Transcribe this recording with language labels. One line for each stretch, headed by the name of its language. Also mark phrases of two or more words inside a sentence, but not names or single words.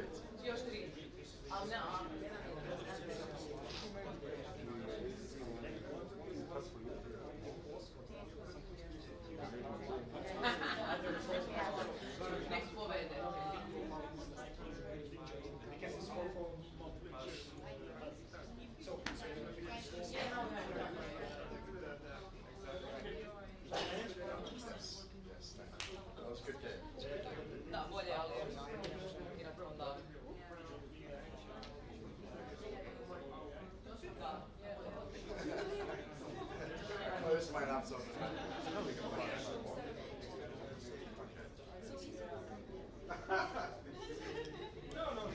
Serbian: Još 3. Ali ne, nek povede.
English: That was a good game.
Serbian: Da, bolje, ali igrati onda.
English: Oh, this is my laptop. We can play it. No, no.